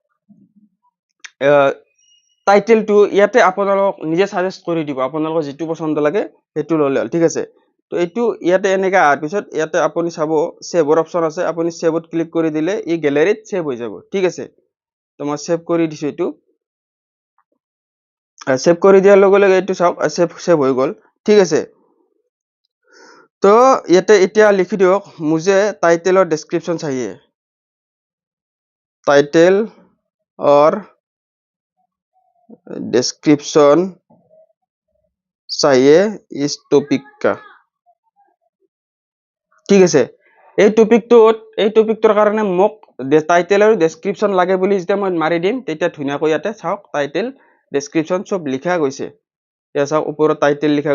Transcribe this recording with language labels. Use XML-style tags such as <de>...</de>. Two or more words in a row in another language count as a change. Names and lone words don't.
<as>টাইটেলটো ইয়াতে আপোনালোক নিজে সাজেষ্ট কৰি দিব আপোনালোকৰ যেটো পছন্দ লাগে হেতু ললে ঠিক আছে তো এইটো ইয়াতে এনেকা আৰ পিছত ইয়াতে আপুনি চাব</as> <en>save option</en> <as>আছে আপুনি সেভত ক্লিক কৰি দিলে এই গ্যালারিত সেভ হৈ যাব ঠিক আছে তো মই সেভ কৰি দিছো এটো সেভ কৰি দিয়াৰ লগে লগে এটো চাওক সেভ হৈ গল ঠিক আছে তো ইয়াতে এতিয়া লিখি দিয়ক</as> <hi>মুझे टाइटल और डिस्क्रिप्शन चाहिए टाइटल और डिस्क्रिप्शन चाहिए इस टॉपिक का</hi> <as>ঠিক আছে এই টপিকটোৰ কাৰণে মোক টাইটেল আৰু ডেসক্ৰিপশন লাগে বুলি যেতিয়া মই মাৰি দিম তেতিয়া ধুনীয়াকৈ ইয়াতে চাওক</as> <en>title description</en> <as>সব লিখা গৈছে ইয়া চাওক ওপৰত টাইটেল লিখা</as>